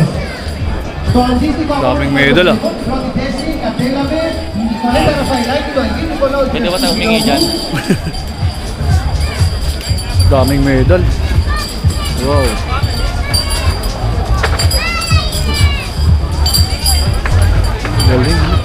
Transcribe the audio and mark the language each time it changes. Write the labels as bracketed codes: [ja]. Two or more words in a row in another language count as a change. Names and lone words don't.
[el] Στο αντίστοιχο [tl] Daming medal, ah. [el] πρώτη θέση κατέλαβε η Νικολέτα Ραφαηλάκη του Αγίου Νικολάου. [tl] Pwede ba tayo humingi dyan? Daming medal. Wow. Galing.